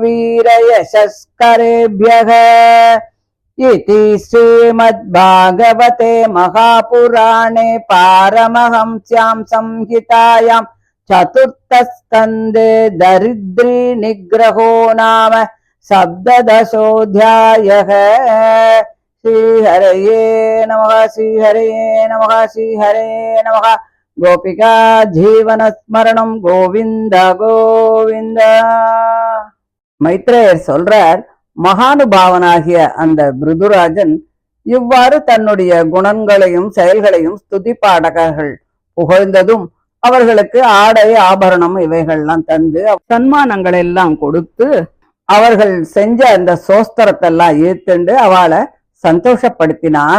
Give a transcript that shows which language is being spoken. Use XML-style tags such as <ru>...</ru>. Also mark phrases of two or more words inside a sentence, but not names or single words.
<sa>वीरयशस्करेभ्यः इति श्रीमद्भागवते महापुराणे पारमहंस्यां संहितायां चतुर्थस्कन्धे दरिद्री निग्रहो नाम सप्तदशोऽध्यायः। श्रीहरये नमः श्रीहरये नमः श्रीहरये नमः। गोपिका जीवनस्मरणं गोविंद गोविंद।</sa> <ta>மைத்ரேயர் சொல்றார், மகானுபாவனாகிய அந்த பிருதுராஜன் இவ்வாறு தன்னுடைய குணங்களையும் செயல்களையும் ஸ்துதி பாடகர்கள் புகழ்ந்ததும் அவர்களுக்கு ஆடை ஆபரணம் இவைகள்லாம் தந்து சன்மானங்கள் எல்லாம் கொடுத்து அவர்கள் செஞ்ச அந்த சோஸ்திரத்தெல்லாம் ஏத்துண்டு அவளை சந்தோஷப்படுத்தினான்.</ta>